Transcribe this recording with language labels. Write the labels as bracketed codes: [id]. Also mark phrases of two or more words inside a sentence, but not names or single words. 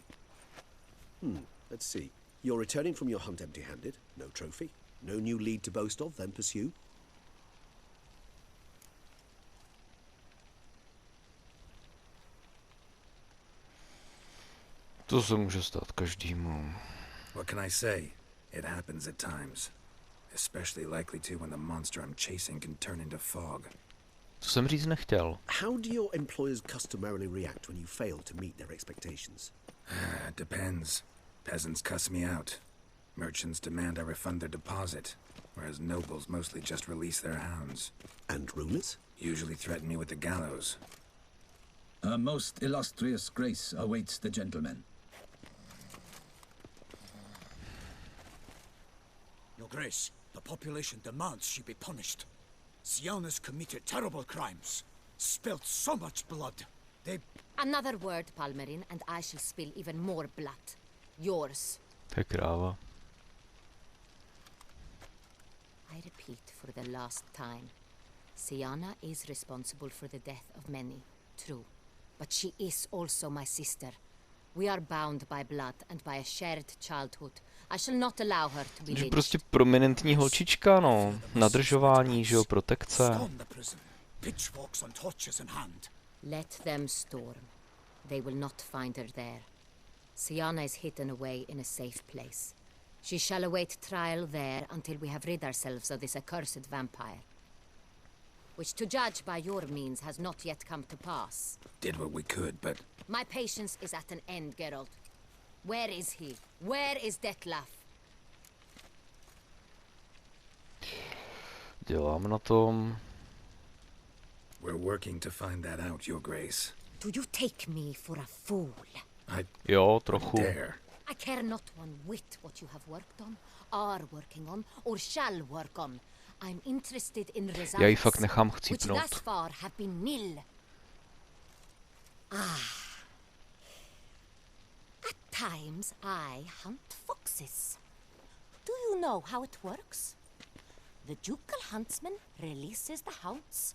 [en] Let's see. You're returning from your hunt empty-handed. No trophy. No new lead to boast of, then pursue. [cs] To se může stát každému. [en] What can I say? It happens at times. Especially likely to when the monster I'm chasing can turn into fog. [cs] To jsem říct nechtěl. [en] How do your employers customarily react when you fail to meet their expectations? It depends. Peasants cuss me out. Merchants demand I refund their deposit, whereas nobles mostly just release their hounds. And rulers? Usually threaten me with the gallows. A most illustrious grace awaits the gentleman. Your Grace, the population demands she be punished. Syanna's committed terrible crimes. Spilt so much blood. They... Another word, Palmerin, and I shall spill even more blood. Yours. [cs] To je kráva. [en] I repeat for the last time. Syanna is responsible for the death of many, true. But she is also my sister. We are bound by blood and by a shared childhood. I shall not allow her to be [cs] Že [en] lynched. [cs] prostě prominentní holčička, no. Nadržování, že jo, protekce. [en] Storm the prison. Pitchforks and torches in hand. Let them storm. They will not find her there. Syanna is hidden away in a safe place. She shall await trial there until we have rid ourselves of this accursed vampire. Which, to judge by your means, has not yet come to pass. Did what we could, but... My patience is at an end, Geralt. Where is he? Where is Dettlaff? [cs] Dělám na tom. [en] We're working to find that out, Your Grace. Do you take me for a fool? [cs] Jo, trochu. [en] Dare. I care not one whit what you have worked on, are working on, or shall work on. I'm interested in results, [cs] Já ji fakt nechám [en] which [cs] chcípnout. [en] thus far have been nil. At times I hunt foxes. Do you know how it works? The ducal huntsman releases the hounds.